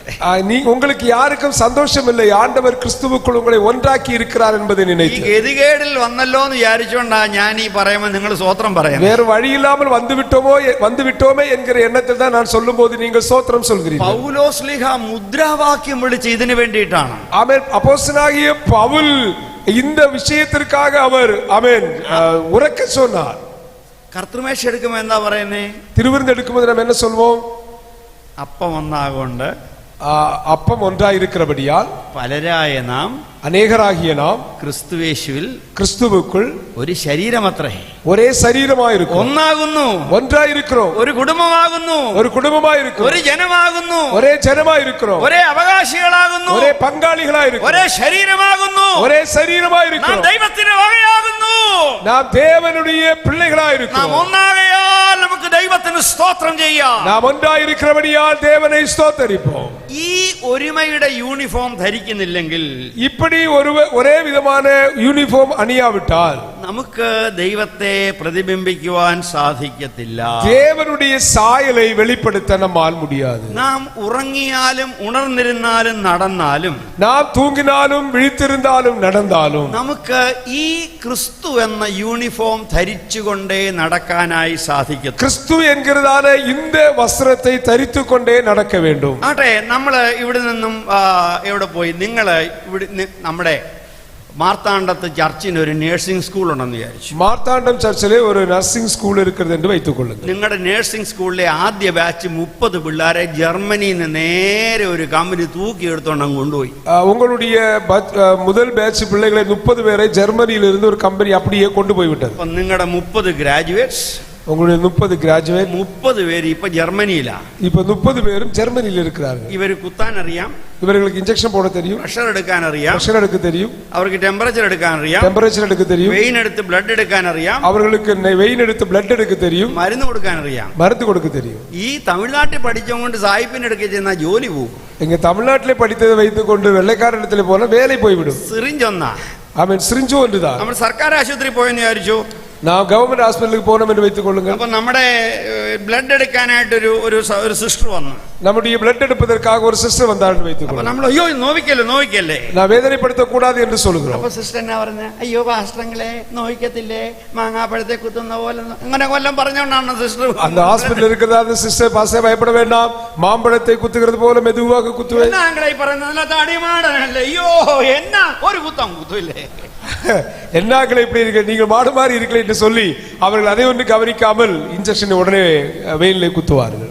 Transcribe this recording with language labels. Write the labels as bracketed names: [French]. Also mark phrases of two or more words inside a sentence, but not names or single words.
[Tamil] உங்களுக்கு யாருக்கும் சந்தோஷம் இல்லை, ஆண்டவர் கிறிஸ்துவுக்குள் உங்களை ஒன்றாக்கி இருக்கிறார் என்பதை நினைத்து. [Malayalam] ഈ ഗതികേടിൽ വന്നല്ലോ എന്ന് വിചാരിച്ചോണ്ടാ ഞാൻ ഈ പറയുമ്പോൾ നിങ്ങൾ സ്തോത്രം പറയാം. [Tamil] வேறு வழி இல்லாமல் வந்துவிட்டோமே என்கிற எண்ணத்தில் தான் நான் சொல்லும் போது நீங்கள் ஸ்தோத்திரம் சொல்கிறீர்கள். [Malayalam] പൗലോസ്ലീഹ മുദ്രാവാക്യം വിളിച്ച് ഇതിനു വേണ്ടിയിട്ടാണ്. [Tamil] ஆமென். அப்போஸ்தலனாகிய பவுல் இந்த விஷயத்திற்காக அவர் ஆமென் உரக்க சொன்னார். [Malayalam] കർത്തൃമേശ എടുക്കുമ്പോൾ എന്താ പറയുന്നേ? [Tamil] திருவிருந்து எடுக்கும்போது நாம் என்ன சொல்வோம்? [Malayalam] അപ്പം ഒന്നാകൊണ്ട് [Tamil] அப்பம் ஒன்றாயிருக்கிறபடியால் [Malayalam] പലരായ നാം, [Tamil] அநேகராகிய நாம் [Malayalam] ക്രിസ്തുവേശുവിൽ, [Tamil] கிறிஸ்துவுக்குள் [Malayalam] ഒരു ശരീരമത്രേ, [Tamil] ஒரே சரீரமாயிருக்கிறோம், [Malayalam] ഒന്നാകുന്നു, [Tamil] ஒன்றாயிருக்கிறோம், [Malayalam] ഒരു കുടുംബമാകുന്നു, [Tamil] ஒரு குடும்பமாயிருக்கிறோம், [Malayalam] ഒരു ജനമാകുന്നു, [Tamil] ஒரே ஜனமாயிருக்கிறோம், [Malayalam] ഒരേ അവകാശികളാകുന്നു, [Tamil] ஒரே பங்காளிகளாயிருக்கிறோம், [Malayalam] ഒരേ ശരീരമാകുന്നു, [Tamil] ஒரே [Malayalam] നാം [Tamil] சரீரமாயிருக்கிறோம், [Malayalam] ദൈവത്തിന്റെ വകയാകുന്നു, [Tamil] நாம் தேவனுடைய பிள்ளைகளாயிருக்கிறோம். [Malayalam] നാം ഒന്നാകയാൽ നമുക്ക് ദൈവത്തിന് സ്തോത്രം ചെയ്യാം. [Tamil] நாம் ஒன்றாயிருக்கிறபடியால் தேவனை ஸ்தோத்தரிப்போம். [Malayalam] ഈ ഒരുമയുടെ യൂണിഫോം ധരിക്കുന്നില്ലെങ്കിൽ, [Tamil] இப்படி ஒரே விதமான யூனிஃபார்ம் அணியாவிட்டால் [Malayalam] നമുക്ക് ദൈവത്തെ പ്രതിബിംബിക്കുവാൻ സാധിക്കത്തില്ല. [Tamil] தேவனுடைய சாயலை வெளிப்படுத்த நம்மால் முடியாது. [Malayalam] നാം ഉറങ്ങിയാലും ഉണർന്നിരുന്നാലും നടന്നാലും, [Tamil] நாம் தூங்கினாலும் விழித்திருந்தாலும் நடந்தாலும் [Malayalam] നമുക്ക് ഈ ക്രിസ്തു എന്ന യൂണിഫോം ധരിച്ചുകൊണ്ടേ നടക്കാനായി സാധിക്കും. [Tamil] கிறிஸ்து என்கிறதான இந்த வஸ்திரத்தை தரித்துக் கொண்டே நடக்க வேண்டும். [Malayalam] ആട്ടെ, നമ്മള് ഇവിടെ നിന്നും എവിടെ പോയി? നിങ്ങള് ഇവിടെ നമ്മുടെ മാർത്താണ്ഡത്ത് ചർച്ചിന് ഒരു [English] nursing school [Malayalam] ഉണ്ടെന്ന് വിചാരിച്ചു. [Tamil] மார்த்தாண்டம் சர்ச்சிலே ஒரு [English] nursing school [Tamil] இருக்கிறது என்று வைத்துக் கொள்ளுங்கள். [Malayalam] നിങ്ങളുടെ [English] nursing schoolile [Malayalam] ആദ്യ ബാച്ച് 30 പിള്ളേരെ ജർമ്മനിയിൽ നിന്ന് നേരെ ഒരു കമ്പനി തൂക്കി എടുത്തോണ്ട് അങ്ങ് കൊണ്ടുപോയി. [Tamil] உங்களுடைய முதல் பேட்ச் பிள்ளைகளை 30 பேரை ஜெர்மனியில் இருந்து ஒரு கம்பெனி அப்படியே கொண்டு போய் விட்டது. [Malayalam] അപ്പൊ നിങ്ങളുടെ 30 ഗ്രാജുവേറ്റ്സ്, [Tamil] உங்களுடைய 30 கிராஜுவேட் [Malayalam] 30 പേര് ഇപ്പൊ ജർമ്മനിയിലാ. [Tamil] இப்ப 30 பேரும் ஜெர்மனியில் இருக்கிறார்கள். [Malayalam] ഇവര് കുത്താൻ അറിയാം, [Tamil] இவர்களுக்கு இன்ஜெக்ஷன் போட தெரியும், [Malayalam] പ്രഷർ എടുക്കാൻ അറിയാം, [Tamil] பிரஷர் எடுக்க தெரியும், [Malayalam] അവർക്ക് ടെമ്പറേച്ചർ എടുക്കാൻ അറിയാം, [Tamil] டெம்பரேச்சர் எடுக்க தெரியும், [Malayalam] വെയിൻ എടുത്ത് ബ്ലഡ് എടുക്കാൻ അറിയാം, [Tamil] அவர்களுக்கு வெயின் எடுத்து பிளட் எடுக்க தெரியும், [Malayalam] മരുന്ന് കൊടുക്കാൻ അറിയാം. [Tamil] மருந்து கொடுக்க தெரியும். [Malayalam] ഈ തമിഴ്നാട്ടിൽ പഠിച്ചുകൊണ്ട് സായിപ്പിന്റെ അടുക്ക ചെന്നാൽ ജോലി പോകും. [Tamil] இங்க தமிழ்நாட்டிலே படித்ததை வைத்துக் கொண்டு வெள்ளைக்காரனிடத்தில் போன வேலை போய்விடும். [Malayalam] സിറിഞ്ചൊന്നാ, [Tamil] அவன் சிரிஞ்சு ஒன்றுதான். [Malayalam] നമ്മൾ സർക്കാർ ആശുപത്രി പോയെന്ന് വിചാരിച്ചു, [Tamil] நான் [English] government hospitalukku [Tamil] போனோம் என்று வைத்துக் கொள்ளுங்கள். [Malayalam] അപ്പൊ നമ്മുടെ ബ്ലഡ് എടുക്കാനായിട്ട് ഒരു സിസ്റ്റർ വന്നു. [Tamil] நம்முடைய பிளட் எடுப்பதற்காக ஒரு சிஸ்டர் வந்தார் என்று வைத்துக் [Malayalam] അപ്പൊ [Tamil] கொள்ளுங்கள். [Malayalam] നമ്മൾ അയ്യോ നോവിക്കല്ലേ [Tamil] நான் வேதனைப்படுத்த கூடாது என்று சொல்லுகிறோம். [Malayalam] അപ്പൊ സിസ്റ്റർ എന്നാ പറഞ്ഞ, അയ്യോ പാസ്റ്ററങ്ങളെ നോവിക്കത്തില്ലേ, മാങ്ങാപ്പഴത്തെ കുത്തുന്ന പോലെ അങ്ങനെ കൊല്ലം പറഞ്ഞോണ്ടാണ് സിസ്റ്റർ. [Tamil] அந்த ஹாஸ்பிடல்ல இருக்கிறதா அந்த சிஸ்டர் பாஸ்டர் பயப்பட வேண்டாம், மாம்பழத்தை குத்துகிறது போல மெதுவாக குத்துவேன். [Malayalam] എന്നാങ്ങളെ പറയുന്നത് തടിമാടനല്ലേ, അയ്യോ എന്നാ ഒരു കുത്തം കുത്തൂല്ലേ. [Tamil] என்னாக்களை இப்படி இருக்க, நீங்கள் மாடு மாதிரி இருக்கல என்று சொல்லி அவர்கள் அதை ஒன்று கவனிக்காமல் இன்ஜெக்ஷன் உடனே வெயிலே குத்துவார்கள்.